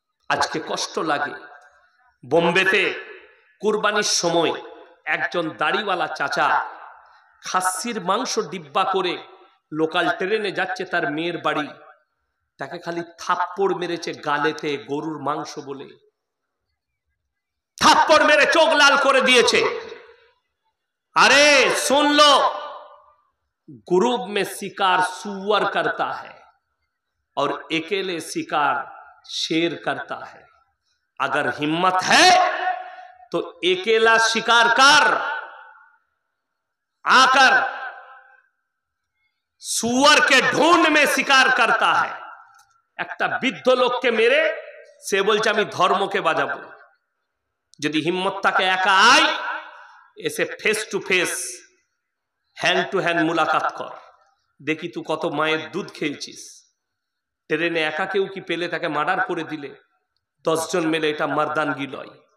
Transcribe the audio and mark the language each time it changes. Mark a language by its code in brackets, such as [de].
[bn] আজকে কষ্ট লাগে, বোম্বেতে কুরবানির সময় একজন দাড়িওয়ালা চাচা খাসির মাংস ডিব্বা করে লোকাল ট্রেনে যাচ্ছে তার মেয়ের বাড়ি, তাকে খালি থাপ্পড় মেরেছে গালেতে, গরুর মাংস বলে থাপ্পড় মেরে চোখ লাল করে দিয়েছে। [hi] अरे सुन लो, ग्रुप में शिकार सुअर करता है और अकेले शिकार शेर करता है। अगर हिम्मत है तो अकेला शिकार कर, आकर सुअर के ढूंढ में शिकार करता है। [bn] একটা বৃদ্ধ লোককে মেরে সে বলছে আমি ধর্মকে বাজাবো। যদি হিম্মত থাকে একা আয়, এসে face to face hand to hand মুলাকাত কর, দেখি তুই কত মায়ের দুধ খেয়েছিস। ট্রেনে একা কেউ কি পেলে তাকে মার্ডার করে দিলে 10 জন মিলে, এটা মারদানগি লয়।